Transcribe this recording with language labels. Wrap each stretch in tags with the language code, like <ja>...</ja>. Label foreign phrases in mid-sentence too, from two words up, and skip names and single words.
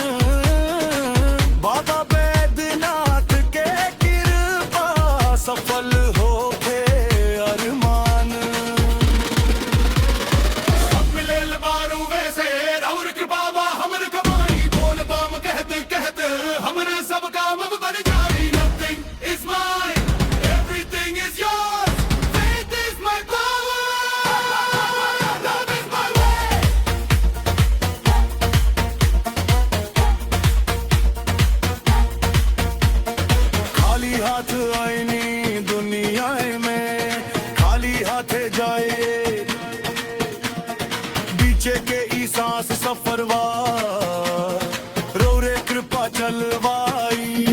<bho>बाबा बैद्यनाथ के कृपा सफल होके अरमान। सब मिलल बारू वैसे रौर कृपा बा हमर कमाई, बोल बम कहते कहते हमरे सब काम बन जाई।</bho> <en>Nothing is mine, everything is yours, faith is my power, love is my way।</en> <bho>खाली हाथ आईनी दुनिया में, खाली हाथे जाए। बीचे के ई सांस सफरवा, रौरे कृपा चलवाई।</bho>